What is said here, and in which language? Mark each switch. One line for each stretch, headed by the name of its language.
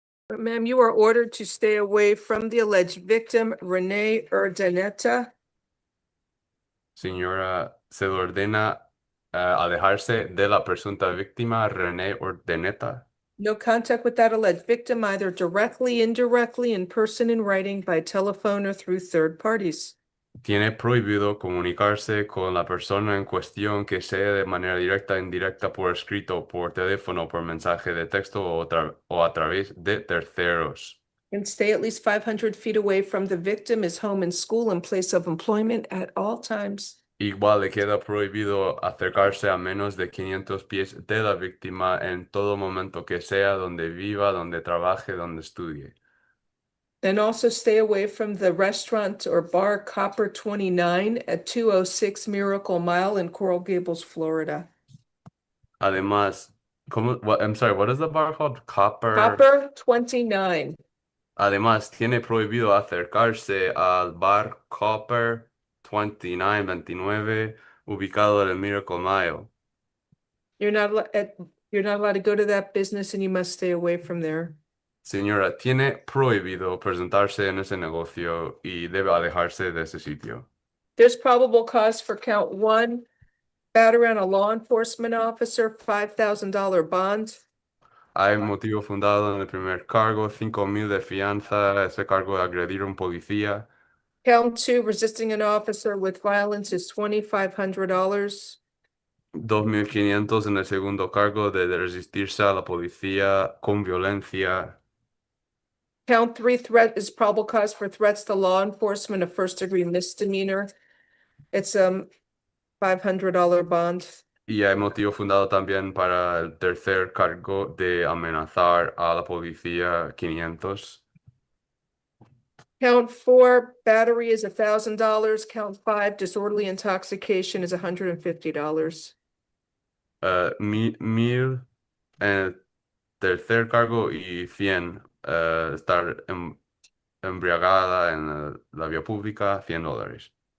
English: Ma'am, you are ordered to stay away from the alleged victim, Renee Urdaneta.
Spanish: Señora, se le ordena alejarse de la presunta víctima René Ordeneta.
English: No contact with that alleged victim, either directly, indirectly, in person, in writing, by telephone, or through third parties.
Spanish: Tiene prohibido comunicarse con la persona en cuestión, que sea de manera directa, indirecta, por escrito, por teléfono, por mensaje de texto o a través de terceros.
English: And stay at least 500 feet away from the victim, his home and school and place of employment at all times.
Spanish: Igual le queda prohibido acercarse a menos de 500 pies de la víctima en todo momento, que sea, donde viva, donde trabaje, donde estudie.
English: And also stay away from the restaurant or bar Copper 29 at 206 Miracle Mile in Coral Gables, Florida.
Spanish: Además,
English: I'm sorry, what is the bar called? Copper 29.
Spanish: Además, tiene prohibido acercarse al bar Copper 29, ubicado en el Miracle Mile.
English: You're not allowed to go to that business, and you must stay away from there.
Spanish: Señora, tiene prohibido presentarse en ese negocio y debe alejarse de ese sitio.
English: There's probable cause for count 1, battery on a law enforcement officer, $5,000 bond.
Spanish: Hay motivo fundado en el primer cargo, 5,000 de fianza, ese cargo de agredir a un policía.
English: Count 2, resisting an officer with violence, is $2,500.
Spanish: 2,500 en el segundo cargo de resistirse a la policía con violencia.
English: Count 3, threat is probable cause for threats to law enforcement, a first-degree misdemeanor. It's $500 bond.
Spanish: Y hay motivo fundado también para el tercer cargo de amenazar a la policía, 500.
English: Count 4, battery is $1,000. Count 5, disorderly intoxication is $150.
Spanish: 1,000 en el tercer cargo y 100 estar embriagada en la vía pública, $100.